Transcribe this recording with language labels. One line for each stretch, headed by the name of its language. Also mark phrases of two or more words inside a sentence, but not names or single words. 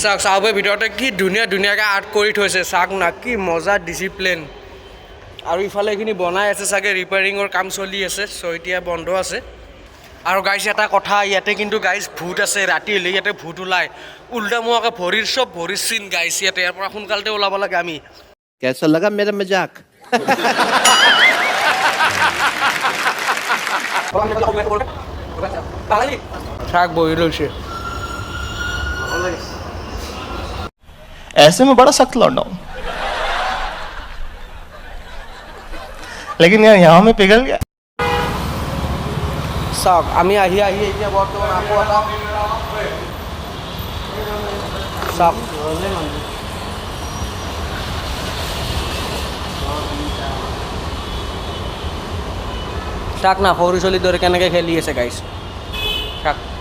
Assamese: চাওক চাউবৰ ভিতৰতে কি ধুনীয়াকৈ আৰ্ট কৰি থৈছে চাওক না কি মজা ডিচিপ্লিন আৰু ইফালে এইখিনি বনাই আছে চাগে ৰিপেয়াৰিঙৰ কাম চলি আছে চ' এতিয়া বন্ধ আছে আৰু গাইছ এটা কথা ইয়াতে কিন্তু গাইছ ভূত আছে ৰাতি হ'লে ইয়াতে ভূত ওলায় উল্টা মোৱাকৈ ভৰিৰ চিন গাইছ ইয়াতে ইয়াৰ পৰা সোনকালতে ওলাব লাগে আমি
Hindi: कैसा लगा मेरा मजाक
Assamese: চাওক বহি লৈছে
Hindi: ऐसे में बड़ा सख्त लौंडा हूं लेकिन यार यहाँ में पिघल गया
Assamese: চাওক আমি আহি এতিয়া বৰ্তমান আকৌ এটা চাওক চাওক না সৰু ছোৱালীৰ দৰে কেনেকৈ খেলি আছে গাইছ চাওক